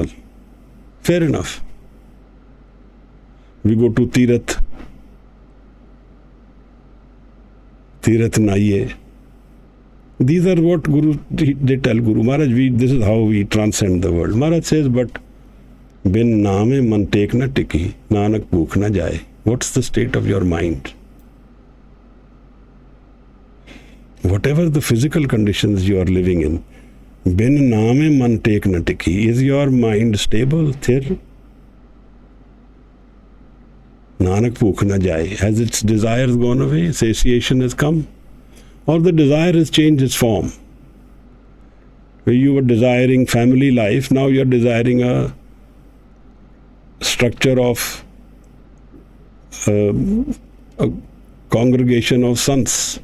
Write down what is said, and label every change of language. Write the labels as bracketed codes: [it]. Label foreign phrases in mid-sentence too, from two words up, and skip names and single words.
[en] Fair enough. We go to Tirath Naiye. These are what they tell Guru Maharaj, this is how we transcend the world. Maharaj says, but [pa] ਬਿਨ ਨਾਮੇ ਮਨ ਟੇਕ ਨਾ ਟਿਕੀ, ਨਾਨਕ ਭੁੱਖ ਨਾ ਜਾਏ. [en] What's the state of your mind? Whatever the physical conditions you are living in, [pa] ਬਿਨ ਨਾਮੇ ਮਨ ਟੇਕ ਨਾ ਟਿਕੀ, [en] is your mind stable, thir? [pa] ਨਾਨਕ ਭੁੱਖ ਨਾ ਜਾਏ. [en] Has its desires gone away? Satiation has come? Or the desire has changed its form? Where you were desiring family life, now you are desiring a structure of a congregation of sons.